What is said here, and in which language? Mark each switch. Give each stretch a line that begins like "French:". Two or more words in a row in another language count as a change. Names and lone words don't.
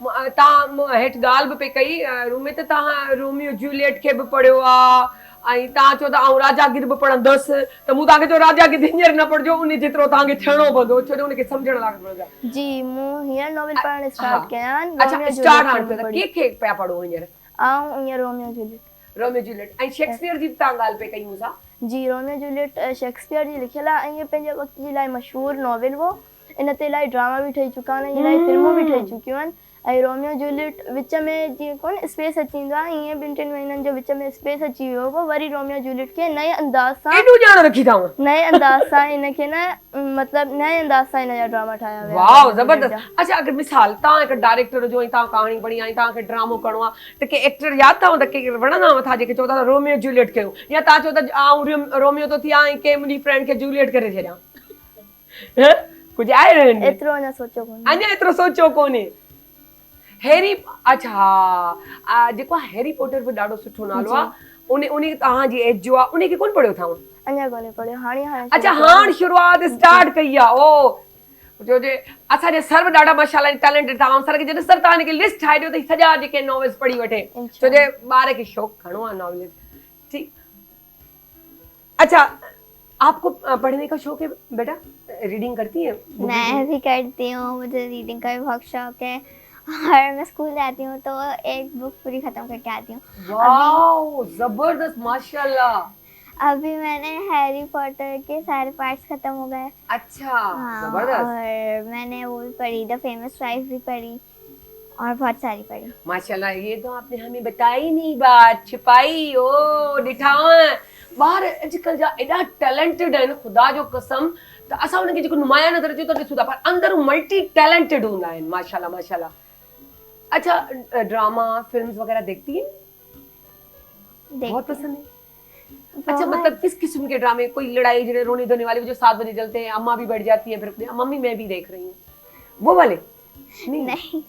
Sindhi: तव्हां हेठि ॻाल्हि बि पे कई रूम में, त तव्हां रोमियो जूलियट खे बि पढ़ियो आहे, ऐं तव्हां चओ था आउं राजा गिर बि पढ़ंदसि, त मूं तव्हांखे चयो राजा गिर हींअर न पढ़जो, उन जेतिरो तव्हांखे थियणो पवंदो, छो जो उनखे सम्झण लाइ पवंदो। जी, मूं हींअर नॉवेल पढ़णु स्टार्ट कया आहिनि। अच्छा, स्टार्ट हाणे के पिया पढ़ो हींअर? आउं हींअर रोमियो जूलियट ऐं शेक्सपियर जी तव्हां ॻाल्हि पे कई मूंसां? जी, रोमियो जूलियट शेक्सपियर जी लिखियल आहे, ऐं इहे पंहिंजे वक़्त जी इलाही मशहूरु नॉवेल हो। इन ते इलाही ड्रामा बि ठही चुका आहिनि, इलाही फिल्मूं बि ठही चुकियूं आहिनि। ऐं रोमियो जूलियट विच में जीअं कोन स्पेस अची वेंदो आहे, ईअं 2-3 महीननि जो विच में स्पेस अची वियो हो, वरी रोमियो जूलियट खे नए अंदाज़ सां इनखे न मतिलबु नए अंदाज़ सां इन जा ड्रामा ठाहिया विया। वाओ, ज़बरदस्त। अच्छा, अगर मिसाल तव्हां हिकु डायरेक्टर जो, ऐं तव्हां कहाणी पढ़ी आहे, तव्हांखे ड्रामो करणो आहे, त के एक्टर यादि अथव त के वणंदा था जेके चओ था रोमियो जूलियट कयो, या तव्हां चओ था आउं रोमियो थो थियां ऐं के मुंहिंजी फ्रेंड खे जूलियट करे छॾियां? कुझु आहे? एतिरो अञा सोचियो कोन्हे। हैरी, अच्छा, जेको हैरी पॉटर बि ॾाढो सुठो नालो आहे, उन तव्हांजी एज जो आहे, उनखे कोन पढ़ियो अथव? अञा कोन्हे पढ़ियो, हाणे अच्छा, हाणे शुरूआत स्टार्ट कई आहे। ओ जो जे असांजे सर बि ॾाढा माशाल्लाह टैलेंटेड था। सर खे जॾहिं सर तव्हां हिनखे लिस्ट ठाहे ॾियो त सॼा जेके नॉवेल्स पढ़ी वठे, छो जे ॿार खे शौक़ु घणो आहे नॉवेल। ठीक।
Urdu: اچھا، آپ کو پڑھنے کا شوق ہے بیٹا? ریڈنگ کرتی ہے? میں بھی کرتی ہوں، مجھے ریڈنگ کا بھی بہت شوق ہے، اور میں اسکول جاتی ہوں تو ایک بک پوری ختم کر کے آتی ہوں. واؤ، زبردست، ماشاءاللہ. ابھی میں نے ہیری پوٹر کے سارے پارٹس ختم ہو گئے. اچھا، زبردست. اور میں نے وہ بھی پڑھی، دی فیمس وائف بھی پڑھی، اور بہت ساری پڑھی. ماشاءاللہ، یہ تو آپ نے ہمیں بتائی نہیں، بات چھپائی.
Sindhi: ओ ॾिठा ॿार अॼुकल्ह जा एॾा टैलेंटेड आहिनि, ख़ुदा जो कसम, त असां उनखे जेको नुमाया नज़र अचे थो ॾिसूं था, पर अंदर
English: multi talented
Sindhi: हूंदा आहिनि, माशाल्लाह माशाल्लाह।
Urdu: اچھا، ڈرامہ فلمز وغیرہ دیکھتی ہیں? بہت پسند ہے. اچھا، مطلب کس قسم کے ڈرامے؟ کوئی لڑائی جھگڑے رونے دھونے والے جو 7 بجے چلتے ہیں، اماں بھی بیٹھ جاتی ہے، پھر ممی میں بھی دیکھ رہی ہوں، وہ والے?